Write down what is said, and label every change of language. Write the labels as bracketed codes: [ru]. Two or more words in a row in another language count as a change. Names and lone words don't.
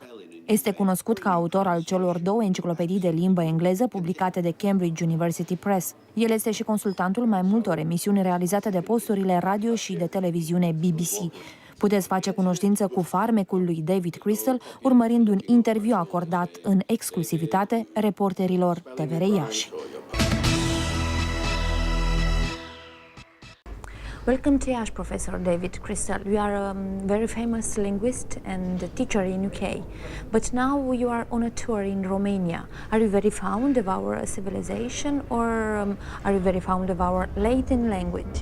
[ro] Este cunoscut ca autor al celor 2 enciclopedii de limbă engleză publicate de Cambridge University Press. El este și consultantul mai multor emisiuni realizate de posturile radio și de televiziune BBC. Puteți face cunoștință cu farmecul lui David Crystal urmărind un interviu acordat în exclusivitate reporterilor TVR Iași. [en] Welcome to Yash, Professor David Crystal. You are a very famous linguist and teacher in UK, but now you are on a tour in Romania. Are you very fond of our civilization, or are you very fond of our Latin language?